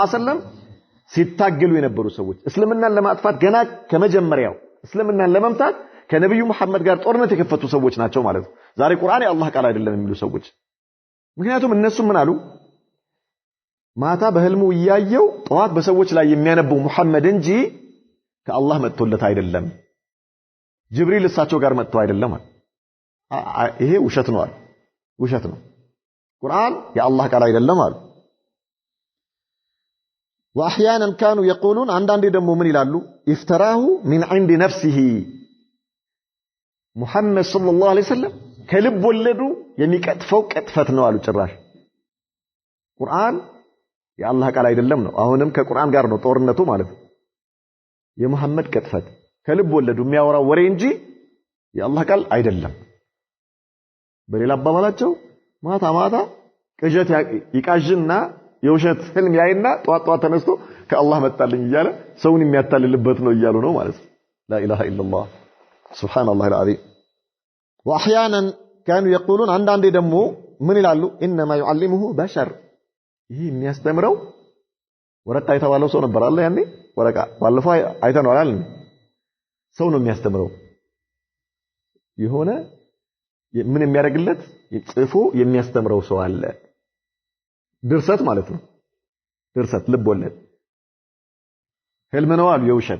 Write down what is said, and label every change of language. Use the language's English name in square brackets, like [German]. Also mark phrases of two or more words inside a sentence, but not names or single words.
[Arabic] عليه وسلم [Amharic] ሲታገሉ የነበሩ ሰዎች እስልምናን ለማጥፋት ገና ከመጀመሪያው እስልምናን ለመምታት ከነብዩ መሐመድ ጋር ጦርነት የከፈቱ ሰዎች ናቸው ማለት ነው ዛሬ ቁርአን የአላህ ቃል አይደለም የሚሉ ሰዎች ምክንያቱም እነሱ ምን አሉ ማታ በህልሙ ያየው ጧት በሰዎች ላይ የሚያነበው መሐመድ እንጂ ከአላህ መጥቶለት አይደለም ጅብሪል እሳቸው ጋር መጥቶ አይደለም ይሄ ውሸት ነው ውሸት ነው ቁርአን የአላህ ቃል አይደለም አሉ። [Arabic] واحيانا كانوا يقولون [Amharic] አንዳንዴ ደግሞ ምን ይላሉ [Arabic] افتراه من عند نفسه [Amharic] ሙሐመድ [Arabic] صلى الله عليه وسلم [Amharic] ከልብ ወለዱ የሚቀጥፈው ቅጥፈት ነው አሉ። ጭራሽ ቁርአን የአላህ ቃል አይደለም ነው። አሁንም ከቁርአን ጋር ነው ጦርነቱ ማለት ነው። የሙሐመድ ቅጥፈት ከልብ ወለዱ የሚያወራው ወሬ እንጂ የአላህ ቃል አይደለም። በሌላ አባባላቸው ማታ ማታ ቅዠት ይቃዥና የውሸት ህልም ያይና ጧት ጧት ተነስቶ ከአላህ መጣልኝ እያለ ሰውን የሚያታልልበት ነው እያሉ ነው ማለት ነው። [Arabic] لا اله الا الله سبحان الله العظيم. واحيانا كانوا يقولون [Amharic] አንዳንዴ ደግሞ ምን ይላሉ [Arabic] انما يعلمه بشر [Amharic] ይሄ የሚያስተምረው ወረቃ የተባለው ሰው ነበር አለ ያኔ ወረቃ ባለፈው አይተነዋል አይደል? ሰው ነው የሚያስተምረው የሆነ ምን የሚያደርግለት ጽፎ የሚያስተምረው ሰው አለ። ድርሰት ማለት ነው። ድርሰት ልብ ወለድ ህልም ነው አሉ። የውሸት